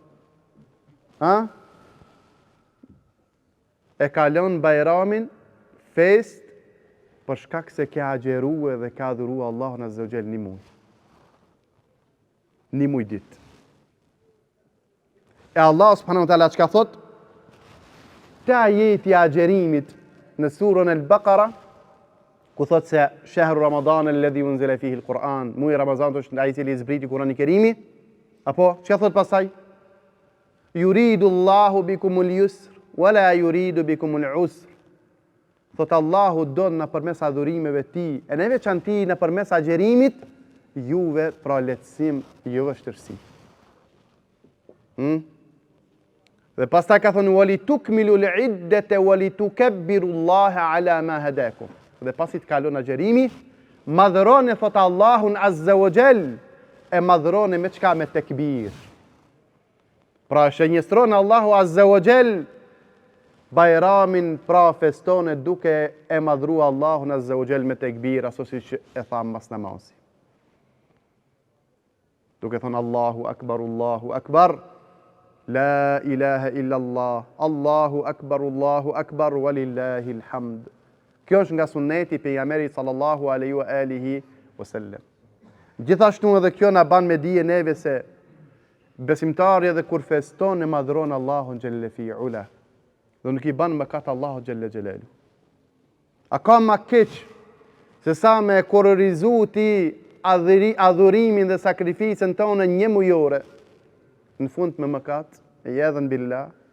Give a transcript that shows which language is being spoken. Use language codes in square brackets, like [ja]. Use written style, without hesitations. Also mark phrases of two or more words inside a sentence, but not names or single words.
[sq] E kalon Bajramin fest për shkak se ka agjeruar dhe ka adhuruar Allahun [ar] عز وجل [sq] një muaj. Një muaj ditë. E Allah [ar] سبحانه وتعالى [sq] çka thot? Te ajeti agjerimit në surën Al-Baqara, ku thot se [ar] شهر رمضان الذي أنزل فيه القرآن, [sq] muaj Ramazan është ai i cili zbriti Kurani i Kerimi, apo çka thot pastaj? [ar] يريد الله بكم اليسر ولا يريد بكم العسر. [sq] Thot Allahu don nëpërmes adhurimeve ti, e në veçanti nëpërmes agjerimit, juve pra lehtësim, jo vështirësi. Dhe pastaj ka thonë [ar] ولتكملوا العدة ولتكبروا الله على ما هداكم. [sq] Dhe pasi të kalon agjerimi, madhëroni thot Allahun [ar] عز وجل, [sq] e madhëroni me çka? Me tekbir. Pra shënjestron Allahu [ar] عز وجل [sq] Bajramin, pra festone duke e madhru Allahun [ar] عز وجل [sq] me tekbir, ashtu siç e tham mas namazit. Duke thonë [ar] الله أكبر لا إله إلا الله الله أكبر ولله الحمد. [sq] Kjo është nga sunneti pejgamberit [ar] صلى الله عليه وعلى آله وسلم. [sq] Gjithashtu edhe kjo na ban me dije neve se besimtari edhe kur feston e madhron Allahun [ar] جل في علاه, [sq] dhe nuk i ban mëkat Allahu [ar] جل جلاله. [sq] A ka më keq se sa me kororizu ti adhurimin dhe sakrificën tonë një mujore, në fund me mëkat, e [ar] العياذ بالله?